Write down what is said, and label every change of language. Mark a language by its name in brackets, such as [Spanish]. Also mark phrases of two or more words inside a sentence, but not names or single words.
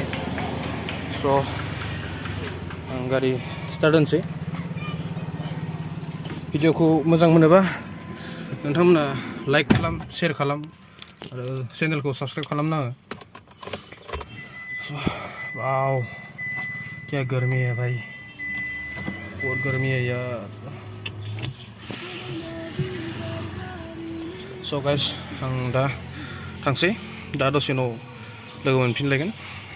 [Bodo] स' आं गारि स्टार्ट होनोसै. भिडिअखौ मोजां मोनोबा नोंथांमोना लाइक खालाम, शेयार खालाम आरो चेनेलखौ साबस्क्राइब खालामनाङो. [Hindi] वाव क्या गर्मी है भाई, बहुत गर्मी है यार. [Bodo] स' गाइस आं दा थांसै. दा दसे उनाव लोगो मोनफिनलायगोन.